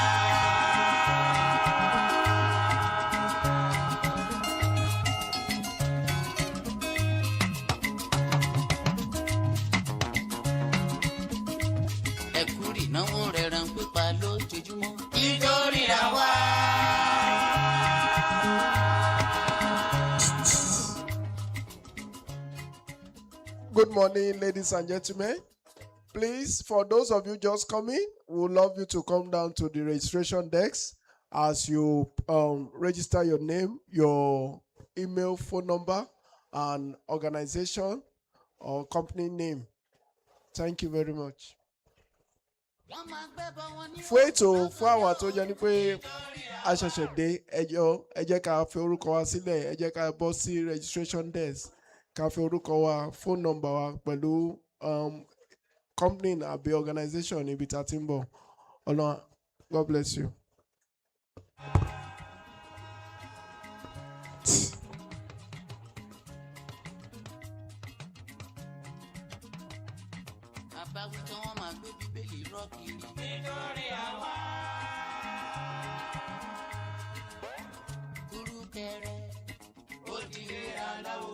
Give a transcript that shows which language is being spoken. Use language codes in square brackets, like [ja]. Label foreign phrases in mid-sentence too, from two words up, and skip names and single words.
[yo] ẹ̀kú ìnáwó rẹ̀ ràn pípa lójoojúmọ́. nítorí àwa. [en] Good morning, ladies and gentlemen. Please, for those of you just coming, we would love you to come down to the registration desk as you register your name, your email, phone number, and organization or company name. Thank you very much. [yo] Fún ètò fún àwọn tó jẹ́ ní pé a ṣẹ̀ṣẹ̀ dé ẹ jẹ́ ká fi orúkọ wa sílẹ̀, ẹ jẹ́ ká bọ́ sí [en] registration desk [yo] ká fi orúkọ wa, [en] phone number [yo] wa pẹ̀lú company àbí organization ibi tá a ti ń bọ̀. Ọlọ́run, [en] God bless you. [yo] àbáwí tí wọ́n máa gbé bíbélì rọ́ kiri. nítorí àwa. kúrúkẹrẹ ó dilé aláwo.